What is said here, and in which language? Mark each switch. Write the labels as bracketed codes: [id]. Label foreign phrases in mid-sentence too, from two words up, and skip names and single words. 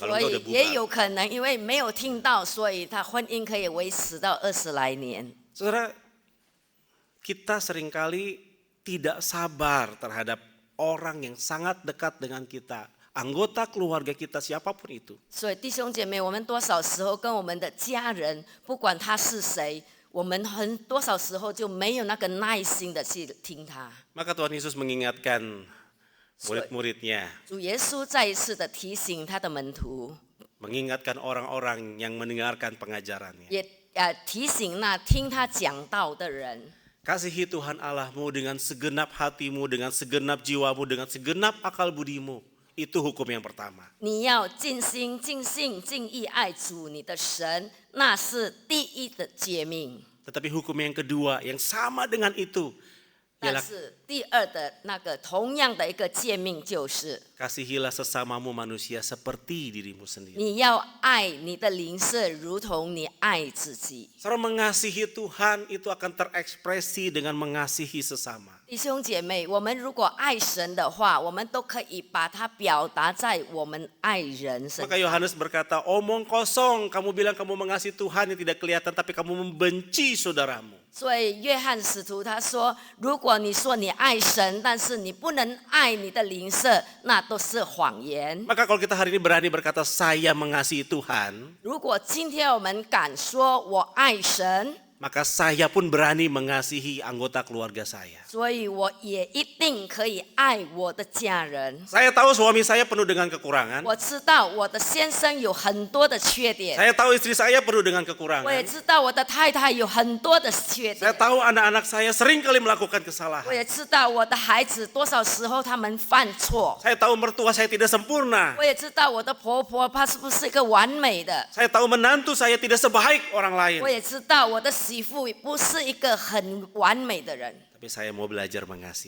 [id] Kalau [zh] 所 [id] enggak [zh] 以 [id] udah [zh] 也 [id] bubar. [zh] 有可能因为没有听到，所以他婚姻可以维持到20来年。 [id] Saudara, kita seringkali tidak sabar terhadap orang yang sangat dekat dengan kita. Anggota keluarga kita siapapun itu. [zh] 所以弟兄姐妹，我们多少时候跟我们的家人，不管他是谁，我们多少时候就没有那个耐心的去听他。 [id] Maka Tuhan Yesus mengingatkan murid-muridnya, [zh] 主耶稣再一次的提醒他的门徒， [id] mengingatkan orang-orang yang mendengarkan pengajarannya. [zh] 也提醒那听他讲道的人。 [id] Kasihi Tuhan Allahmu dengan segenap hatimu, dengan segenap jiwamu, dengan segenap akal budimu. Itu hukum yang pertama. [zh] 你要尽心、尽性、尽意爱主你的神，那是第一的诫命。 [id] Tetapi hukum yang kedua yang sama dengan itu [zh] 但 [id] ialah [zh] 是第二的那个同样的一个诫命就是， [id] kasihilah sesamamu manusia seperti dirimu sendiri. [zh] 你要爱你的邻舍如同你爱自己。 [id] Saudara, mengasihi Tuhan itu akan terekspresi dengan mengasihi sesama. [zh] 弟兄姐妹，我们如果爱神的话，我们都可以把它表达在我们爱人身上。 [id] Maka Yohanes berkata, omong kosong, kamu bilang kamu mengasihi Tuhan yang tidak kelihatan, tapi kamu membenci saudaramu. [zh] 所以约翰使徒他说，如果你说你爱神，但是你不能爱你的邻舍，那都是谎言。 [id] Maka kalau kita hari ini berani berkata saya mengasihi Tuhan, [zh] 如果今天我们敢说我爱神， [id] maka saya pun berani mengasihi anggota keluarga saya. [zh] 所以我也一定可以爱我的家人。 [id] Saya tahu suami saya penuh dengan kekurangan. [zh] 我知道我的先生有很多的缺点， [id] Saya tahu istri saya penuh dengan [zh] 我也 [id] kekurangan. [zh] 知道我的太太有很多的缺 [id] Saya [zh] 点， [id] tahu anak-anak saya sering kali melakukan [zh] 我 [id] kesalahan. [zh] 也知道我的孩子多少时候他们犯错， [id] Saya tahu mertua saya tidak sempurna. [zh] 我也知道我的婆婆她是不是一个完美的， [id] Saya tahu menantu saya tidak sebaik orang lain. [zh] 我也知道我的媳妇不是一个很完美的人， [id] Tapi saya mau belajar mengasihi.